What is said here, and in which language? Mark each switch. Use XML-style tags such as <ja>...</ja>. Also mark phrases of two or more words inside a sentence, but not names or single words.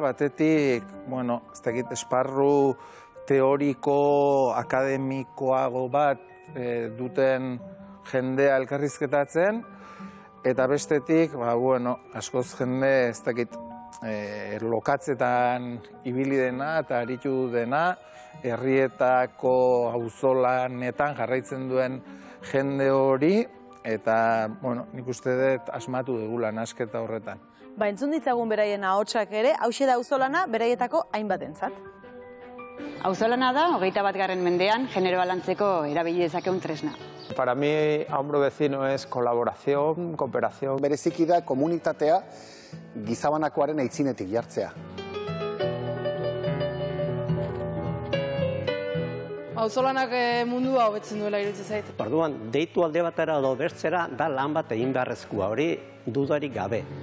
<eu>batetik, ez dakit, esparru teoriko akademikoago bat duten jendea elkarrizketatzen, eta bestetik, askoz jende, ez dakit, lokatzetan ibili dena eta aritu dena, herrietako auzolanetan jarraitzen duen jende hori, eta nik uste dut asmatu dugula nasketa horretan. Entzun ditzagun beraien ahotsak ere, hauxe da auzolana beraietako hainbatentzat. Auzolana da, 21. mendean, genero balantzeko erabili dezakeun tresna.</eu> <es>Para mí, a hombro vecino es colaboración, cooperación.</es> <eu>Bereziki da komunitatea gizabanakoaren aitzinetik jartzea. Auzolanak mundua hobetzen duela iruditzen zait. Orduan, deitu alde batera edo bertzera da lan bat egin beharrezkoa, hori dudarik gabe.</eu>